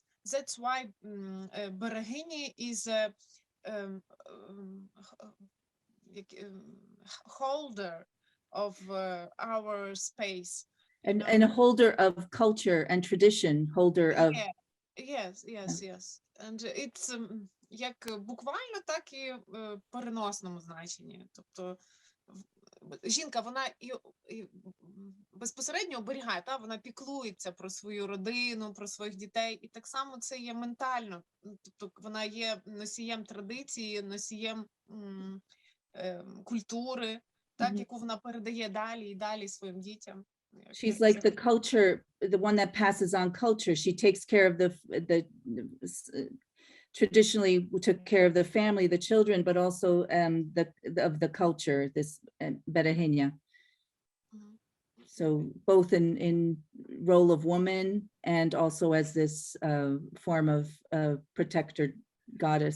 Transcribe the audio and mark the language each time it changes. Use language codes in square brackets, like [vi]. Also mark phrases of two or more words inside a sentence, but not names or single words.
[en] That's why Берегині is holder of our space. And a holder of culture and tradition, holder of. Yeah. Yes. And it's [uk] як буквально, так і в переносному значенні. Тобто жінка, вона і безпосередньо оберігає, та, вона піклується про свою родину, про своїх дітей, і так само це є ментально. Тобто вона є носієм традиції, носієм культури, так, яку вона передає далі і далі своїм дітям. [en] She's like the culture, the one that passes on culture. She takes care of the traditionally took care of the family, the children, but also of the culture, this Berehenia. So both in role of woman and also as this form of protector goddess.